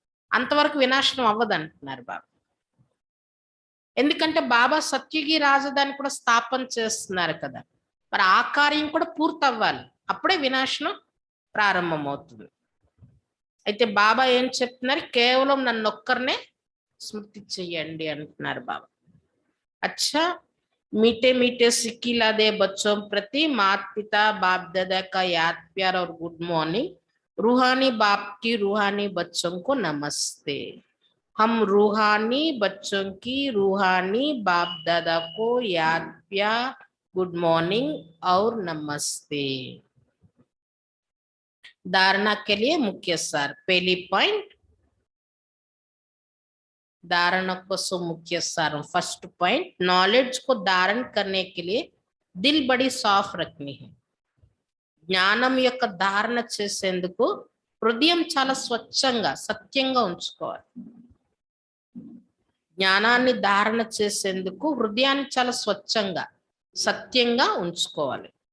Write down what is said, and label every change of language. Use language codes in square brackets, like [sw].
[te] అంతవరకు వినాశనం అవ్వదంటున్నారు బాబా. ఎందుకంటే బాబా సత్యుగి రాజధాని కూడా స్థాపన చేస్తున్నారు కదా, మరి ఆ కార్యం కూడా పూర్తి అవ్వాలి, అప్పుడే వినాశనం ప్రారంభం అవుతుంది. అయితే బాబా ఏం చెప్తున్నారు? కేవలం నన్ను ఒక్కరినే స్మృతి చెయ్యండి అంటున్నారు బాబా. [hi] अच्छा, मीठे मीठे सिक्किला दे बच्चों प्रति माता पिता बाप दादा का याद प्यार और गुड मॉर्निंग। रूहानी बाप की रूहानी बच्चों को नमस्ते। हम रूहानी बच्चों की रूहानी बाप दादा को याद प्यार, गुड मॉर्निंग और नमस्ते। धारणा के लिए मुख्य सार। पहली पॉइंट, धारणा को मुख्य सार। फर्स्ट पॉइंट, नॉलेज को धारण करने के लिए दिल बड़ी साफ रखनी है। [te] జ్ఞానం యొక్క ధారణ చేసేందుకు హృదయం చాలా స్వచ్ఛంగా సత్యంగా ఉంచుకోవాలి. జ్ఞానాన్ని ధారణ చేసేందుకు హృదయాన్ని చాలా స్వచ్ఛంగా సత్యంగా ఉంచుకోవాలి.